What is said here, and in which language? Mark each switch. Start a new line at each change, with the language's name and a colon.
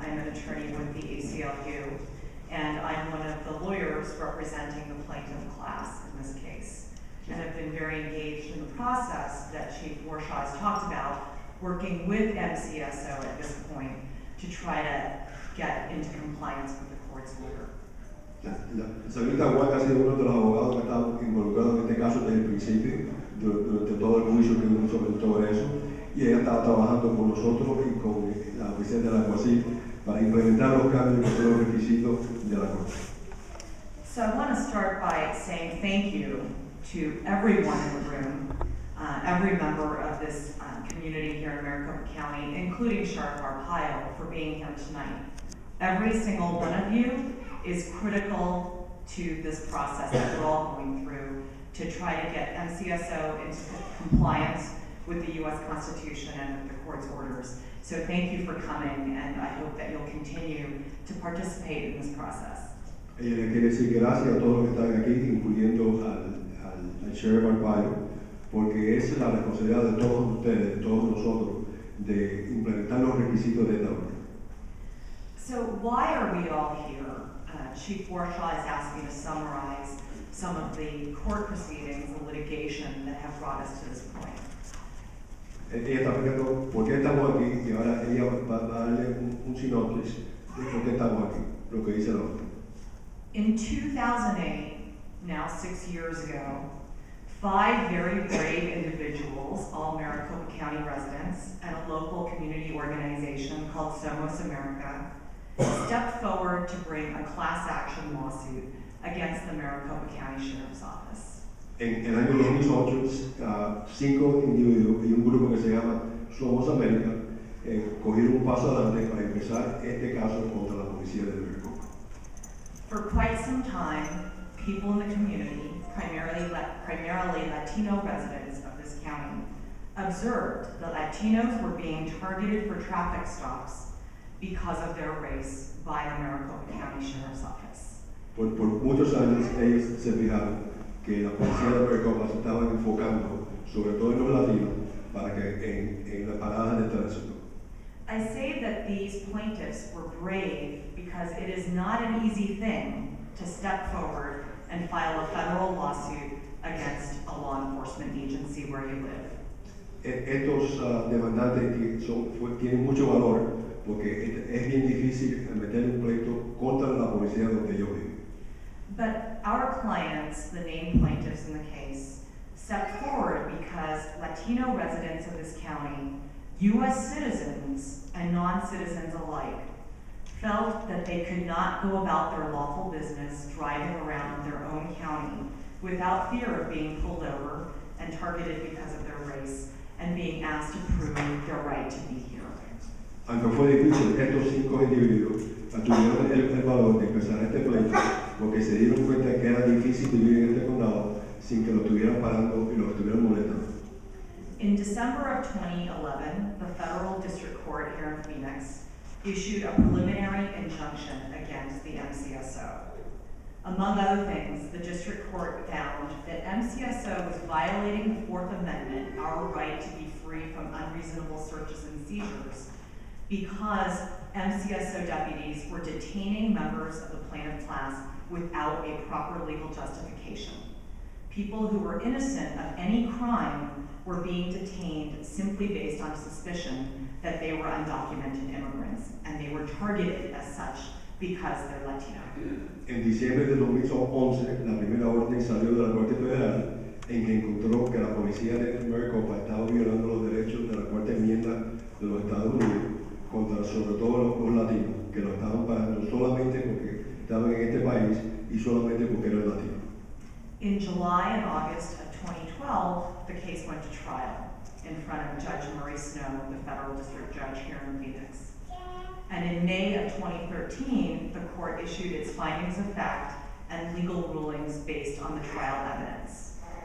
English: I'm an attorney with the ACLU, and I'm one of the lawyers representing the plaintiff class in this case. And I've been very engaged in the process that Chief Warshaw has talked about, working with MCSO at this point to try to get into compliance with the court's order.
Spanish: La señorita Juan ha sido uno de los abogados que ha estado involucrado en este caso desde el principio, durante todo el juicio que hubo sobre eso, y ella estaba trabajando con nosotros y con la oficina del alguacil para implementar los cambios que son los requisitos de la Corte.
English: So I want to start by saying thank you to everyone in the room, every member of this community here in Maricopa County, including Sheriff Arpaio, for being here tonight. Every single one of you is critical to this process that we're all going through to try to get MCSO into compliance with the U.S. Constitution and with the court's orders. So thank you for coming, and I hope that you'll continue to participate in this process.
Spanish: Ella le quiere decir gracias a todos los que están aquí, incluyendo al Sheriff Arpaio, porque es la responsabilidad de todos ustedes, de todos nosotros, de implementar los requisitos de esta orden.
English: So why are we all here? Chief Warshaw has asked me to summarize some of the court proceedings, the litigation that have brought us to this point.
Spanish: Ella está explicando por qué estamos aquí y ahora ella va a darle un sinopsis de por qué estamos aquí, lo que dice la orden.
English: In 2008, now 6 years ago, 5 very brave individuals, all Maricopa County residents, and a local community organization called Somos America, stepped forward to bring a class action lawsuit against the Maricopa County Sheriff's Office.
Spanish: En el año 2008, 5 individuos y un grupo que se llama Somos América cogieron un paso adelante para empezar este caso contra la policía de Maricopa.
English: For quite some time, people in the community, primarily Latino residents of this county, observed that Latinos were being targeted for traffic stops because of their race by the Maricopa County Sheriff's Office.
Spanish: Por muchos años ellos se fijaron que la policía de Maricopa se estaba enfocando sobre todo en los latinos para que en las paradas de tránsito.
English: I say that these plaintiffs were brave because it is not an easy thing to step forward and file a federal lawsuit against a law enforcement agency where you live.
Spanish: Estos demandantes tienen mucho valor porque es bien difícil meter un pleito contra la policía donde ellos viven.
English: But our clients, the named plaintiffs in the case, stepped forward because Latino residents of this county, U.S. citizens and non-citizens alike, felt that they could not go about their lawful business driving around their own county without fear of being pulled over and targeted because of their race and being asked to prove their right to be here.
Spanish: Aunque fue difícil, estos 5 individuos tuvieron el valor de empezar este pleito porque se dieron cuenta que era difícil vivir en este condado sin que lo estuvieran parando y lo estuvieran molestando.
English: In December of 2011, the federal district court here in Phoenix issued a preliminary injunction against the MCSO. Among other things, the district court found that MCSO was violating the Fourth Amendment, our right to be free from unreasonable searches and seizures, because MCSO deputies were detaining members of the plaintiff class without a proper legal justification. People who were innocent of any crime were being detained simply based on suspicion that they were undocumented immigrants, and they were targeted as such because they're Latino.
Spanish: En diciembre de 2011, la primera orden salió de la Corte Federal en que encontró que la policía de Maricopa estaba violando los derechos de la Cuarta Enmienda de los Estados Unidos contra sobre todo los latinos, que lo estaban parando solamente porque estaban en este país y solamente porque eran latinos.
English: In July and August of 2012, the case went to trial in front of Judge Murray Snow, the federal district judge here in Phoenix. And in May of 2013, the court issued its findings of fact and legal rulings based on the trial evidence.